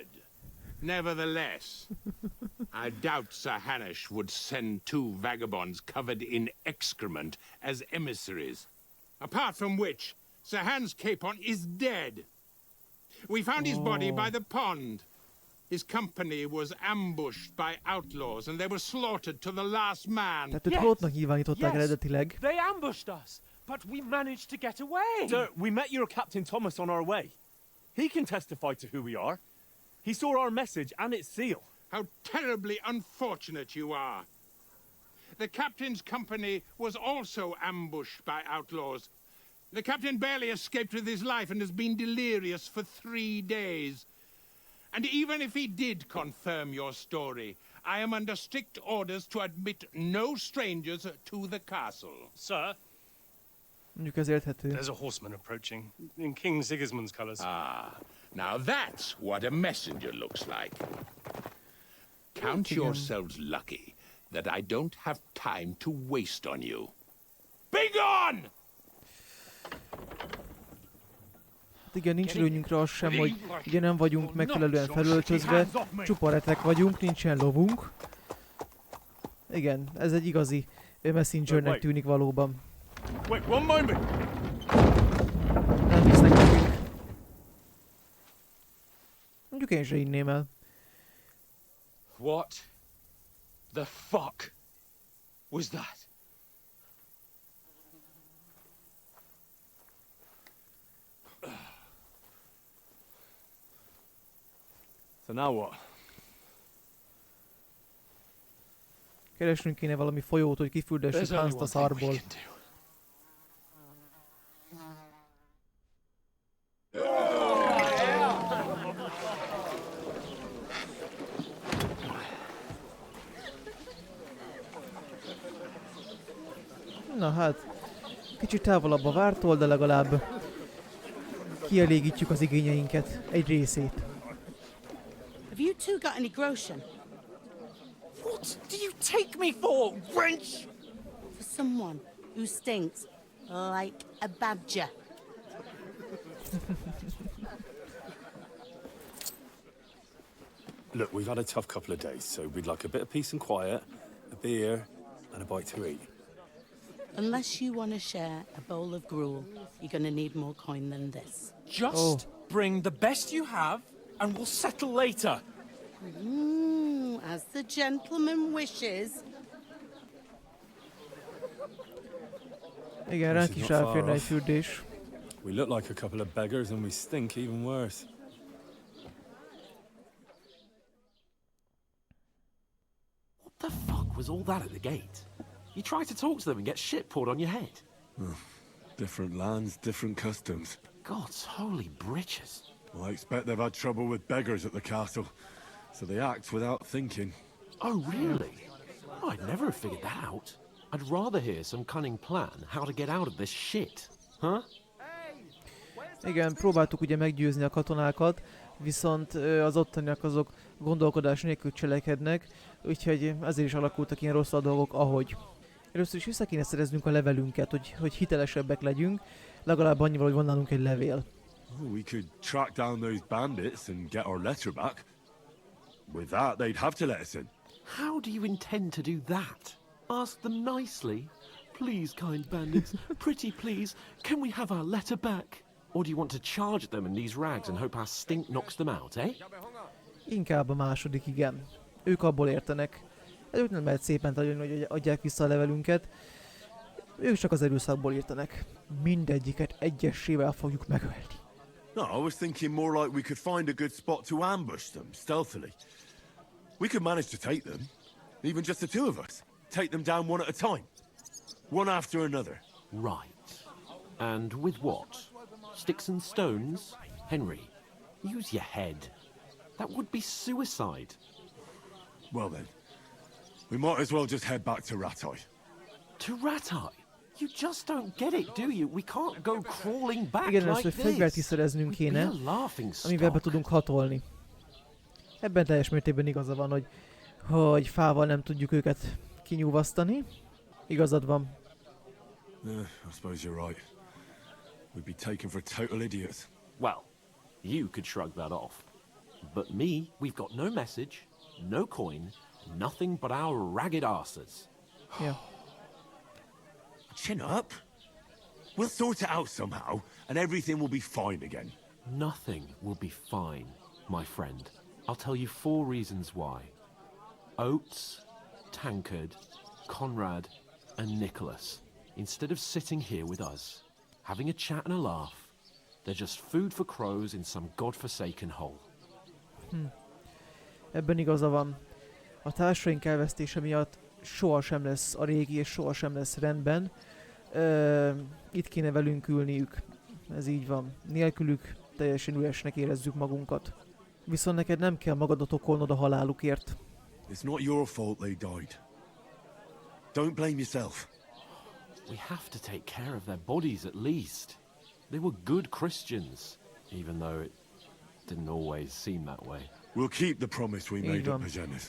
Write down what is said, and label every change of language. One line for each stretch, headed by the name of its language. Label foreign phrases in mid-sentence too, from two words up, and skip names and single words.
English: Nevertheless, I doubt Sir Hanush would send two vagabonds covered in excrement as emissaries. Apart from which, Sir Hans Capon is dead. We found his body by the pond. His company was ambushed by outlaws and they were slaughtered to the last man.
Hungarian: Tehát őt halottnak nyilvánították eredetileg.
English: They ambushed us, but we managed to get away. Sir, we met your Captain Thomas on our way. He can testify to who we are. He saw our message and its seal. How terribly unfortunate you are. The captain's company was also ambushed by outlaws. The captain barely escaped with his life and has been delirious for 3 days. And even if he did confirm your story, I am under strict orders to admit no strangers to the castle. Sir,
Hungarian: Mondjuk ez érthető.
English: there's a horseman approaching, in King Sigismund's colours. Ah, now that's what a messenger looks like. Count yourselves lucky that I don't have time to waste on you. Be gone!
Hungarian: Hát igen, nincs előnyünkre az sem, hogy ugye nem vagyunk megfelelően felöltözve, csupa retek vagyunk, nincsen lovunk. Igen, ez egy igazi messengernek tűnik valóban.
English: Wait, one moment!
Hungarian: Nem visznek nekünk. Mondjuk én se inném el.
English: What the fuck was that? So now what?
Hungarian: Keresnünk kéne valami folyót, hogy kifürdessük Hanst a szarból. Na hát, kicsit távolabb a vártól, de legalább kielégítjük az igényeinket, egy részét.
English: Have you two got any groschen? What do you take me for, wench? For someone who stinks like a badger. Look, we've had a tough couple of days, so we'd like a bit of peace and quiet, a beer, and a bite to eat. Unless you want to share a bowl of gruel, you're going to need more coin than this. Just bring the best you have, and we'll settle later. As the gentleman wishes.
Hungarian: Igen, ránk is elférne egy fürdés.
English: We look like a couple of beggars and we stink even worse. What the fuck was all that at the gate? You try to talk to them and get shit poured on your head. Different lands, different customs. God's holy britches. I expect they've had trouble with beggars at the castle, so they act without thinking. Oh, really? Oh, I'd never have figured that out. I'd rather hear some cunning plan how to get out of this shit. Huh?
Hungarian: Igen, próbáltuk ugye meggyőzni a katonákat, viszont az ottaniak azok gondolkodás nélkül cselekednek, úgyhogy ezért is alakultak ilyen rossz a dolgok, ahogy. Először is vissza kéne szereznünk a levelünket, hogy hitelesebbek legyünk, legalább annyival, hogy van nálunk egy levél.
English: We could track down those bandits and get our letter back. With that, they'd have to let us in. How do you intend to do that? Ask them nicely. Please, kind bandits, pretty please, can we have our letter back? Or do you want to charge them in these rags and hope our stink knocks them out, eh?
Hungarian: Inkább a második, igen. Ők abból értenek. Ők nem lehet szépen tagyani, hogy adják vissza a levelünket. Ők csak az erőszakból értenek. Mindegyiket egyesével fogjuk megölni.
English: No, I was thinking more like we could find a good spot to ambush them, stealthily. We could manage to take them, even just the two of us. Take them down one at a time. One after another. Right. And with what? Sticks and stones? Henry, use your head. That would be suicide. Well then, We might as well just head back to Rattay. To Rattay? You just don't get it, do you? We can't go crawling back
Hungarian: Igen,
English: like
Hungarian: először
English: this.
Hungarian: fegyvert is szereznünk kéne, amivel be tudunk hatolni. Ebben teljes mértékben igaza van, hogy fával nem tudjuk őket kinyúvasztani. Igazad van.
English: I suppose you're right. We'd be taken for total idiots. Well, you could shrug that off. But me, we've got no message, no coin, nothing but our ragged arses. Yeah. Chin up. We'll sort it out somehow, and everything will be fine again. Nothing will be fine, my friend. I'll tell you 4 reasons why. Oates, Tankard, Conrad, and Nicholas, instead of sitting here with us, having a chat and a laugh, they're just food for crows in some godforsaken hole.
Hungarian: Ebben igaza van. A társaink elvesztése miatt sohasem lesz a régi és sohasem lesz rendben. Itt kéne velünk ülniük. Ez így van. Nélkülük teljesen üresnek érezzük magunkat. Viszont neked nem kell magadat okolnod a halálukért.
English: It's not your fault they died. Don't blame yourself. We have to take care of their bodies at least. They were good Christians, even though it didn't always seem that way. We'll keep the promise we made at Magennis.